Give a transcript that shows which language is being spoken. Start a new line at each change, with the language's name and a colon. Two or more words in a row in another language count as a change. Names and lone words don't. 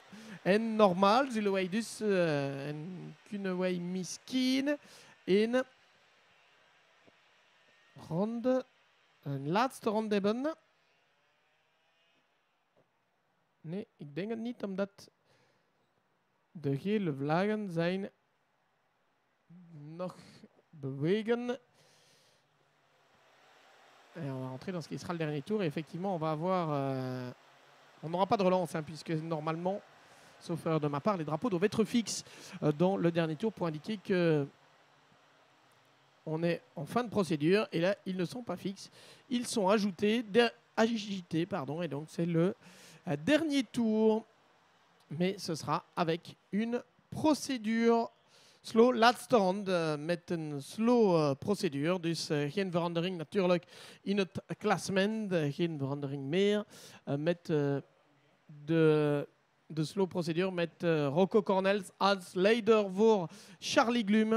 Dutch: En normaal zullen wij dus en kunnen wij misschien een laatste ronde hebben. Nee, ik denk het niet, omdat de gele vlaggen zijn nog bewegen.
French: Et on va rentrer dans ce qui sera le dernier tour. Et effectivement, on va avoir... on n'aura pas de relance, hein, puisque normalement, sauf erreur de ma part, les drapeaux doivent être fixes dans le dernier tour pour indiquer que on est en fin de procédure. Et là, ils ne sont pas fixes. Ils sont agités, pardon. Et donc, c'est le dernier tour. Mais ce sera avec une procédure slow.
Dutch: Laatste ronde met een slow procedure. Dus geen verandering natuurlijk in het klassement. Geen verandering meer. Met de slow procedure met Rocco Cornels als leider voor Charlie Glum.